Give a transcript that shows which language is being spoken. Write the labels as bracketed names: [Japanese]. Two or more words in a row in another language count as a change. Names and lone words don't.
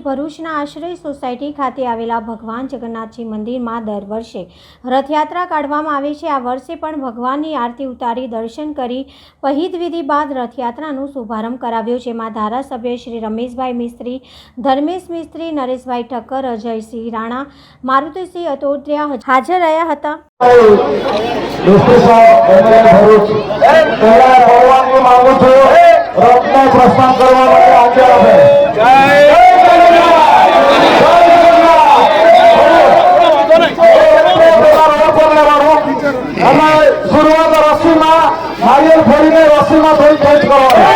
[Gujarati] ભરૂચના આશ્રય સોસાયટી ખાતે આવેલા ભગવાન જગન્નાથજી મંદિરમાં દર વર્ષે રથયાત્રા કાઢવામાં આવે છે। આ વર્ષે પણ ભગવાનની આરતી ઉતારી દર્શન કરી પહિત વિધિ બાદ રથયાત્રાનો શુભારંભ કરાવ્યો, જેમાં ધારાસભ્ય શ્રી રમેશભાઈ મિસ્ત્રી, ધર્મેશ મિસ્ત્રી, નરેશભાઈ ઠક્કર, અજયસિંહ રાણા, મારુતિસિંહ અટોડિયા હાજર રહ્યા હતા। પ્રસ્થાન કરવા આગે શરૂઆત રસ્સી માં નારિયેળ ફોડી ને રસ્સી માં થોડી ખેંચ કરો।